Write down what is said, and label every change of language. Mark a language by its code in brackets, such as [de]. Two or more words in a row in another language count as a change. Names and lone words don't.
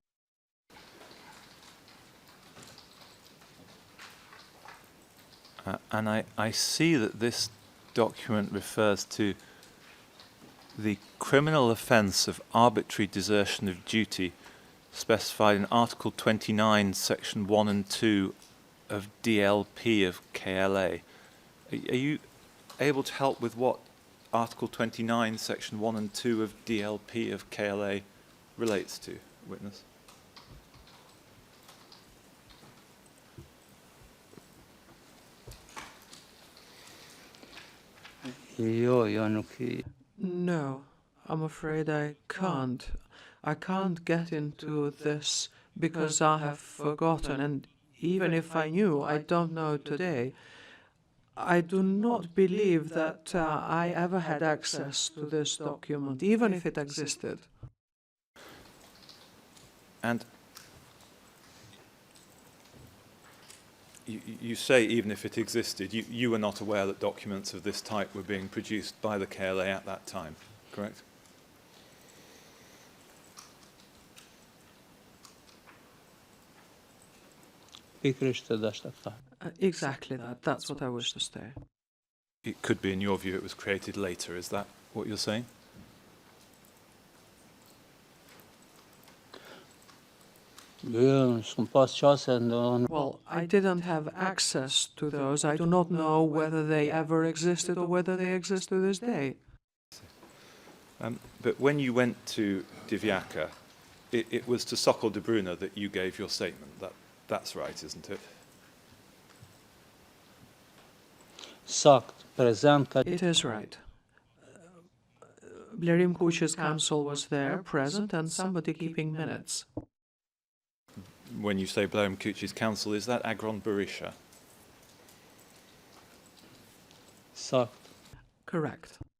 [en] And I see that this document refers to the criminal offence of arbitrary desertion of duty specified in Article 29, Section 1 and 2 of DLP of KLA. Are you able to help with what Article 29, Section 1 and 2 of DLP of KLA relates to, witness? [sq] jo nuk [en] No, I'm afraid I can't. I can't get into this because I have forgotten, and even if I knew, I don't know today. I do not believe that I ever had access to this document, even if it existed. And you say even if it existed, you were not aware that documents of this type were being produced by the KLA at that time, correct? [sq] pikërisht të dashur ta them. [en] Exactly that. That's what I wish to say. It could be, in your view, it was created later. Is that what you're saying? [sq] S'kam pas qase ndonë [en] Well, I didn't have access to those. I do not know whether they ever existed or whether they exist to this day. But when you went to Divyaka, it was to Sokol de Bruyne that you gave your statement. That's right, isn't it? [sq] Sakt, prezent ka [en] It is right. Blerim Kuch's counsel was there, present, and somebody keeping minutes. When you say Blum Kuchi's counsel, is that Agron Berisha? [sq] sakt. [en] Correct.